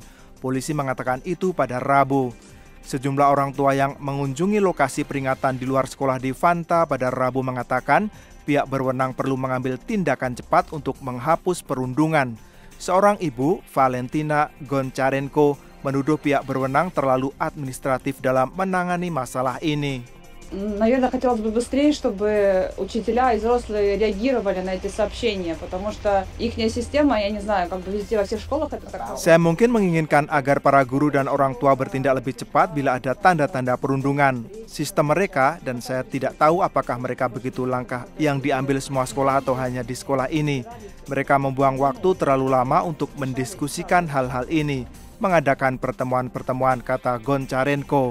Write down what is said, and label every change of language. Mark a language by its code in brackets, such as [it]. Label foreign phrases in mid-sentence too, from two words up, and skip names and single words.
[id] Polisi mengatakan itu pada Rabu. Sejumlah orang tua yang mengunjungi lokasi peringatan di luar sekolah di Vantaa pada Rabu mengatakan pihak berwenang perlu mengambil tindakan cepat untuk menghapus perundungan. Seorang ibu, Valentina Goncharenko, menuduh pihak berwenang terlalu administratif dalam menangani masalah ini. [ru] Наверное, хотелось бы быстрее, чтобы учителя и взрослые реагировали на эти сообщения, потому что ихняя система, я не знаю, как бы везде во всех школах это так. [id] Saya mungkin menginginkan agar para guru dan orang tua bertindak lebih cepat bila ada tanda-tanda perundungan. Sistem mereka, dan saya tidak tahu apakah mereka begitu langkah yang diambil semua sekolah atau hanya di sekolah ini. Mereka membuang waktu terlalu lama untuk mendiskusikan hal-hal ini, mengadakan pertemuan-pertemuan, kata Goncharenko.